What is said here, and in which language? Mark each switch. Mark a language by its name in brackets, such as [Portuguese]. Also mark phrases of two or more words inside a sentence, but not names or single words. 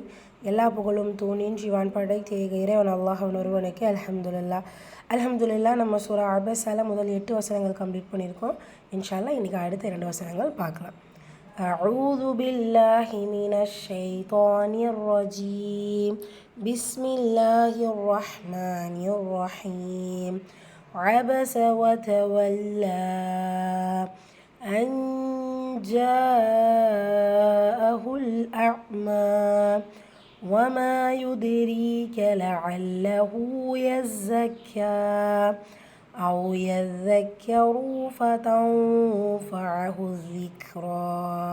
[Tamil] எல்லா புகழும் தூணின் ஜீவான் படைத்த இறைவன் அல்லாஹ்வின் ஒருவனுக்கு அல்ஹம்துலில்லாஹ். நம்ம சூரா அபஸால முதல் 8 வசனங்கள் கம்ப்ளீட் பண்ணியிருக்கோம். [Arabic] إن شاء الله [Tamil] இன்றைக்கி அடுத்த 2 வசனங்கள் பார்க்கலாம். [Arabic] أعوذ بالله من الشيطان الرجيم. بسم الله الرحمن الرحيم. عبس وتولى أن جاءه الأعمى وما يدريك لعله يزكى أو يذكر فتنفعه الذكرى